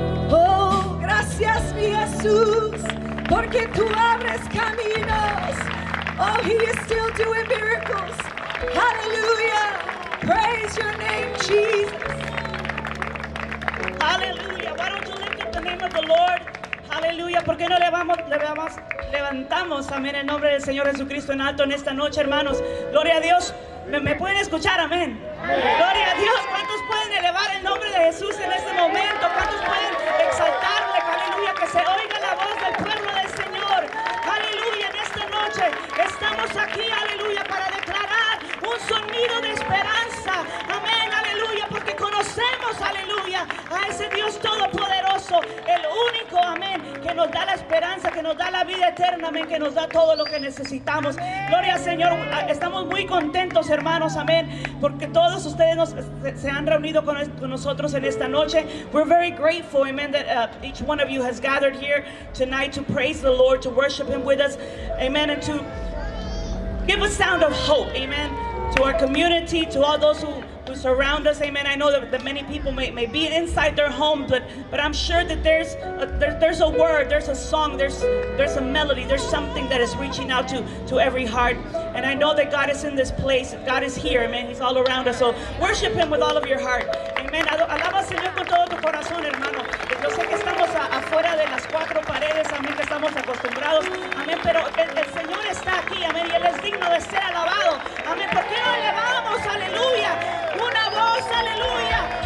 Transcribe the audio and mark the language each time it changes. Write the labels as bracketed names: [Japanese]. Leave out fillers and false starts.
[Spanish] Oh, gracias mi Jesús, porque tú abres caminos. [English] Oh, He is still doing miracles. Hallelujah. Praise your name, Jesus. Hallelujah. Why don't you lift up the name of the Lord? Hallelujah. [Spanish] ¿Por qué no levantamos, amén, el nombre del Señor Jesucristo en alto en esta noche, hermanos? Gloria a Dios. ¿Me pueden escuchar? Amén. Gloria a Dios. ¿Cuántos pueden elevar el nombre de Jesús en este momento? ¿Cuántos pueden exaltarle? Aleluya. Que se oiga la voz del pueblo del Señor. Aleluya. En esta noche estamos aquí, aleluya, para declarar un sonido de esperanza. Amén. Aleluya. Porque conocemos, aleluya, a ese Dios todopoderoso, el único, amén, que nos da la esperanza, que nos da la vida eterna, amén, que nos da todo lo que necesitamos. Gloria al Señor. Estamos muy contentos, hermanos, amén, porque todos ustedes se han reunido con nosotros en esta noche. [English] We're very grateful, amen, that each one of you has gathered here tonight to praise the Lord, to worship Him with us, amen, and to give a sound of hope, amen, to our community, to all those who to surround us. Amen. I know that many people may be inside their home, but I'm sure that there's a word, there's a song, there's a melody, there's something that is reaching out to every heart. And I know that God is in this place. God is here. Amen. He's all around us. So worship Him with all of your heart. Amen. [Spanish] Alaba al Señor con todo tu corazón, hermano. Yo sé que estamos afuera de las cuatro paredes. Amén. Que estamos acostumbrados. Amén. Pero el Señor está aquí. Amén. Y Él es digno de ser alabado. Amén. ¿Por qué no elevamos? Aleluya. Una voz. Aleluya.